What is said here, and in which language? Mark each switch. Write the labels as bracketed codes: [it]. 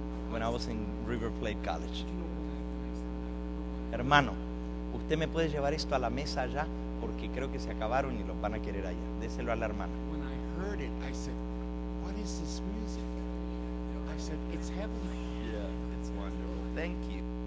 [en] When I was in River Plate College. [es] Hermano, usted me puede llevar esto a la mesa allá porque creo que se acabaron y los van a querer allá. Déselo a la hermana. [en] When I heard it, I said, "What is this music?" I said, "It's heavenly." Yeah, it's wonderful. Thank you.